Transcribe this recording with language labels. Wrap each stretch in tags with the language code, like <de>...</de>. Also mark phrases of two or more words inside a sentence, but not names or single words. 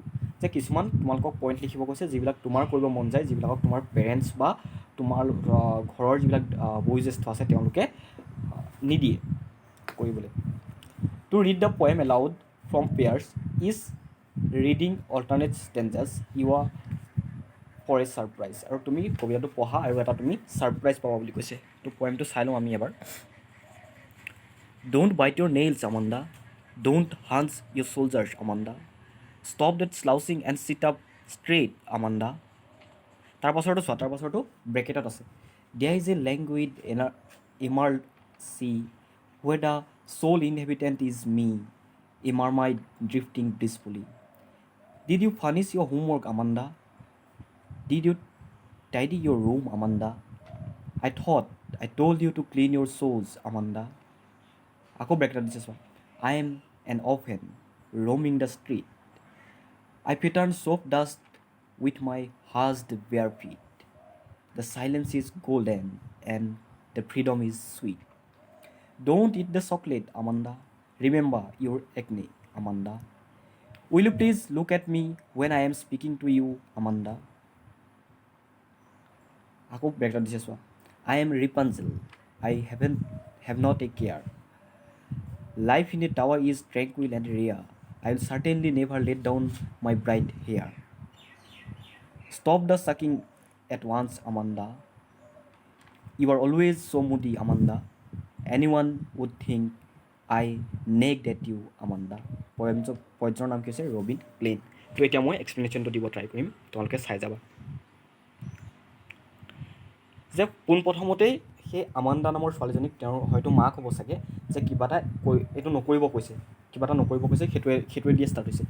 <as>যে কিছুমান তোমালোকক পইণ্ট লিখিব কৈছে যিবিলাক তোমাৰ কৰিব মন যায়, যিবিলাকক তোমাৰ পেৰেণ্টছ বা তোমাৰ ঘৰৰ যিবিলাক বয়োজ্যেষ্ঠ আছে তেওঁলোকে নিদিয়ে কৰিবলৈ।</as> <en>to read the poem aloud from pairs is reading alternate stanzas you are for a surprise.</en> <as>আৰু তুমি কবিতাটো পঢ়া আৰু এটা তুমি ছাৰপ্ৰাইজ পাবা বুলি কৈছে। তো পয়েমটো চাই লওঁ আমি এবাৰ।</as> <en>Don't bite your nails, Amanda. Don't hunch your shoulders, Amanda. Stop that slouching and sit up straight, Amanda.</en> <as>তাৰ পাছৰটো ব্ৰেকেটত আছে।</as> <en>There is a languid emerald sea where the sole inhabitant is me, a mermaid drifting blissfully. Did you furnish your homework, Amanda? Did you tidy your room, Amanda? I thought I told you to clean your shoes, Amanda.</en> <as>আকৌ ব্ৰেকেটত দিছে চোৱা।</as> <en>I am an orphan roaming the street. I pattern soap dust with my hushed bare feet. The silence is golden and the freedom is sweet. Don't eat the chocolate, Amanda. Remember your acne, Amanda. Will you please look at me when I am speaking to you, Amanda?</en> <as>আকৌ ব্ৰেকেটত দিছে চোৱা।</as> <en>I am Rapunzel. I have not a care. Life in a tower is tranquil and rare. I will certainly never let down my bright hair. Stop the sucking at once, Amanda. You are always so moody, Amanda. Anyone would think I nagged at you, Amanda.</en> <as>পয়েমটোৰ নাম কি হৈছে ৰবিন প্লেইন। তো এতিয়া মই এক্সপ্লেনেশ্যনটো দিব ট্ৰাই কৰিম, তোমালোকে চাই যাবা যে পোনপ্ৰথমতেই সেই আমাণ্ডা নামৰ ছোৱালীজনীক তেওঁৰ হয়তো মাক হ'ব চাগে যে কিবা এটা এইটো নকৰিব কৈছে, সেইটোৱে দিয়ে ষ্টাৰ্ট হৈছে।</as>